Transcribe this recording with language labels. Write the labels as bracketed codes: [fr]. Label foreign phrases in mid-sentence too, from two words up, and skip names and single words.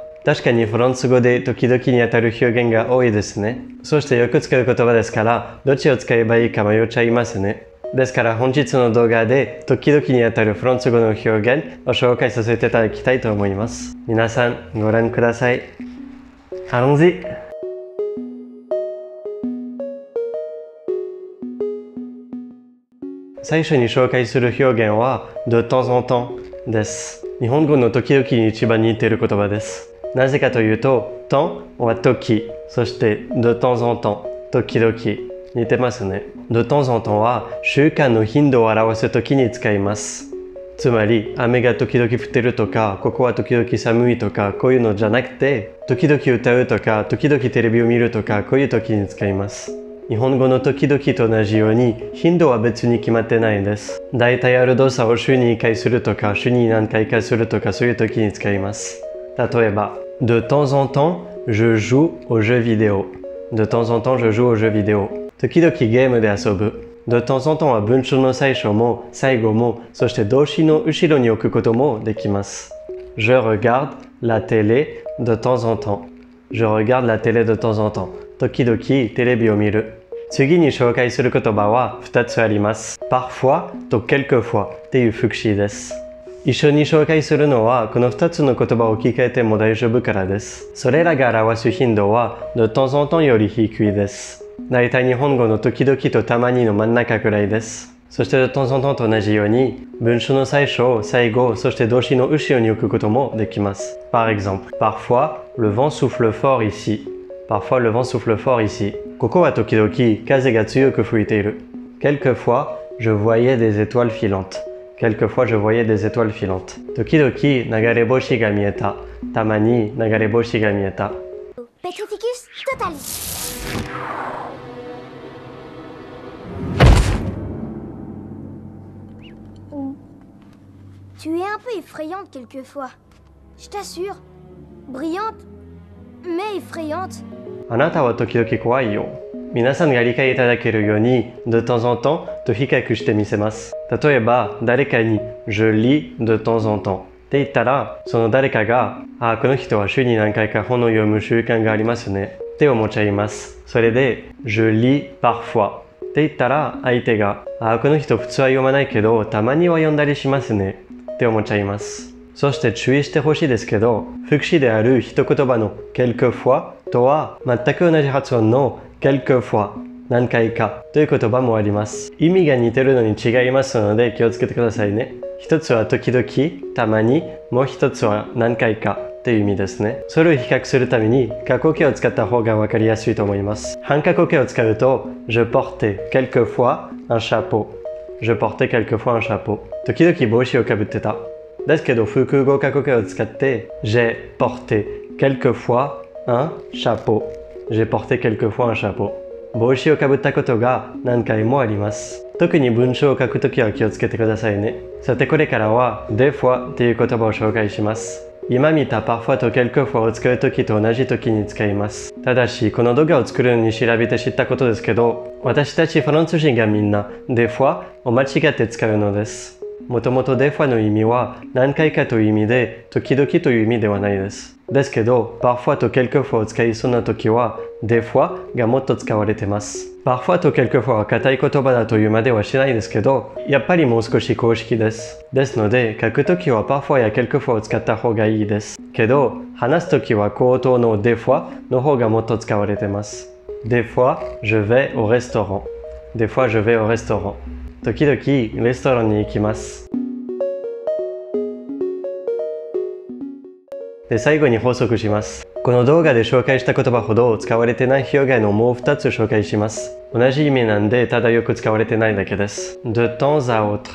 [ja] 確かにフランス語で時々にあたる表現が多いですね。そしてよく使う言葉ですから、どっちを使えばいいか迷っちゃいますね。ですから本日の動画で時々にあたるフランス語の表現を紹介させていただきたいと思います。皆さん、ご覧ください。Allons-y! 最初に紹介する表現は [fr] de temps en temps [ja] です。日本語の時々に一番似ている言葉です。なぜかというと、tempsは時、そして [fr] de temps en temps [ja] 時々似てますね。 [fr] de temps en temps [ja] は習慣の頻度を表す時に使います。つまり、雨が時々降ってるとか、ここは時々寒いとか、こういうのじゃなくて、時々歌うとか、時々テレビを見るとか、こういう時に使います。日本語の時々と同じように頻度は別に決まってないです。だいたいある動作を週に1回するとか週に何回かするとかそういう時に使います。例えば、 [fr] de temps en temps, je joue aux jeux vidéo. de temps en temps, je joue aux jeux vidéo. [ja] 時々ゲームで遊ぶ。 [fr] de temps en temps [ja] は文章の最初も最後もそして動詞の後ろに置くこともできます。 [fr] Je regarde la télé de temps en temps. Je regarde la télé de temps en temps. [ja] 時々テレビを見る。次に紹介する言葉は2つあります。parfois と quelquefois っていう副詞です。一緒に紹介するのはこの2つの言葉を聞かれても大丈夫からです。それらが表す頻度は [fr] de temps en temps [ja] より低いです。だいたい日本語の時々とたまにの真ん中くらいです。そして [fr] de temps en temps [ja] と同じように文章の最初、最後、そして動詞の後ろに置くこともできます。 [fr] Par exemple, parfois le vent souffle fort ici. Parfois le vent souffle fort ici. [ja] ここは時々風が強く吹いている。 [fr] Quelquefois, je voyais des étoiles filantes. Quelquefois, je voyais des étoiles filantes. [ja] 時々流れ星が見えた。たまに流れ星が見えた。 [la] Petrificus totalis. [fr] Tu es un peu effrayante quelquefois. Je t'assure. Brillante, mais effrayante. [ja] あなたは時々怖いよ。皆さんが理解いただけるように、 [fr] de temps en temps [ja] と比較してみせます。例えば、誰かに、 [fr] je lis de temps en temps [ja] って言ったら、その誰かが、この人は週に何回か本を読む習慣がありますね。って思っちゃいます。それで、 [fr] je lis parfois [ja] って言ったら、相手が、この人普通は読まないけど、たまには読んだりしますね。って思っちゃいます。そして注意してほしいですけど、副詞である一言葉の quelquefois とは全く同じ発音の quelquefois 何回かという言葉もあります。意味が似てるのに違いますので気をつけてくださいね。一つは時々、たまに、もう一つは何回かという意味ですね。それを比較するために過去形を使った方がわかりやすいと思います。半過去形を使うと [fr] je portais quelquefois un chapeau. Je portais quelquefois un chapeau. [ja] 時々帽子をかぶってた。ですけど複合過去形を使って [fr] j'ai porté quelquefois un chapeau. J'ai porté quelquefois un chapeau. [ja] 帽子をかぶったことが何回もあります。特に文章を書くときは気をつけてくださいね。さてこれからは [fr] des fois [ja] という言葉を紹介します。今見た parfois と quelquefois を使うときと同じときに使います。ただしこの動画を作るのに調べて知ったことですけど、私たちフランス人がみんな [fr] des fois [ja] を間違って使うのです。もともと [fr] des fois [ja] の意味は何回かという意味で時々という意味ではないです。ですけど、parfois と quelquefois を使いそうな時は [fr] des fois [ja] がもっと使われてます。parfois と quelquefois は硬い言葉だというまではしないですけど、やっぱりもう少し公式です。ですので、書くときは parfois や quelquefois を使った方がいいです。けど、話すときは口頭の [fr] des fois [ja] の方がもっと使われてます。 [fr] des fois, je vais au restaurant. des fois, je vais au restaurant. [ja] 時々レストランに行きます。で、最後に補足します。この動画で紹介した言葉ほど使われてない表現をもう2つ紹介します。同じ意味なんで、ただよく使われてないだけです。 [fr] de temps à autre.